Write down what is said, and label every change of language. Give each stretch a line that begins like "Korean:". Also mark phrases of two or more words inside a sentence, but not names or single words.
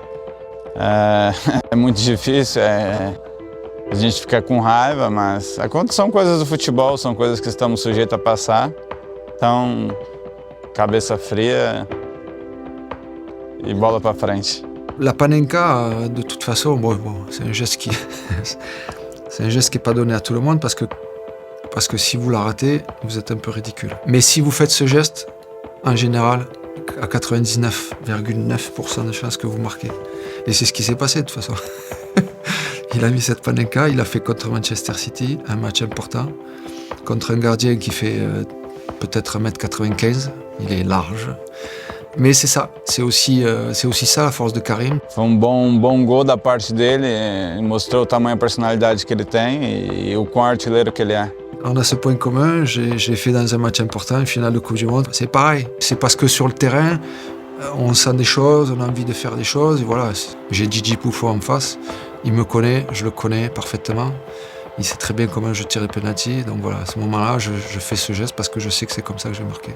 Portuguese: É muito difícil, a gente fica com raiva, mas são coisas do futebol, são coisas que estamos sujeitos a passar. Então, cabeça fria e bola para frente.
French: La panenka, de toute façon, c'est un geste qui n'est pas donné à tout le monde parce que si vous la ratez, vous êtes un peu ridicule. Mais si vous faites ce geste, en général, à 99,9% de chances que vous marquez. Et c'est ce qui s'est passé de toute façon. Il a mis cette panenka, il l'a fait contre Manchester City, un match important, contre un gardien qui fait peut-être 1m95, il est large. Mais c'est ça, c'est aussi ça la force de Karim.
Portuguese: Foi bom gol da parte dele, mostrou o tamanho e a personalidade que ele tem e o quão artilheiro que ele é.
French: On a ce point commun, j'ai fait dans un match important, une finale de Coupe du Monde. C'est pareil, c'est parce que sur le terrain, on sent des choses, on a envie de faire des choses. Et voilà, j'ai Gigi Buffon en face, il me connaît, je le connais parfaitement. Il sait très bien comment je tire les penalties. Donc voilà, à ce moment-là, je fais ce geste parce que je sais que c'est comme ça que je vais marquer.